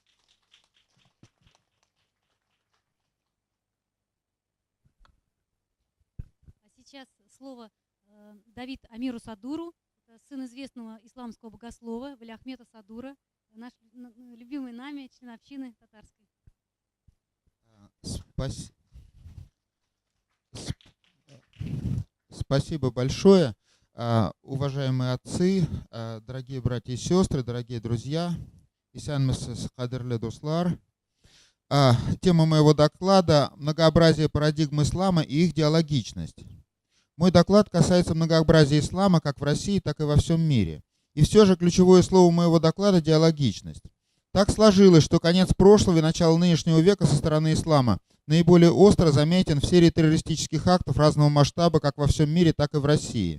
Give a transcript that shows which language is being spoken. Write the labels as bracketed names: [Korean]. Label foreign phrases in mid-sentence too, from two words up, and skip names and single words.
[Russian] А сейчас слово Давид Амиру Садуру, сын известного исламского богослова Валиахмета Садура, наш любимый нами член общины татарской. Спасибо большое. Уважаемые отцы, дорогие братья и сестры, дорогие друзья, [Tatar] исәнмесез, кадерле дуслар. [Russian] Тема моего доклада – многообразие парадигм ислама и их диалогичность. Мой доклад касается многообразия ислама как в России, так и во всем мире. И все же ключевое слово моего доклада – диалогичность. Так сложилось, что конец прошлого и начало нынешнего века со стороны ислама наиболее остро заметен в серии террористических актов разного масштаба как во всем мире, так и в России.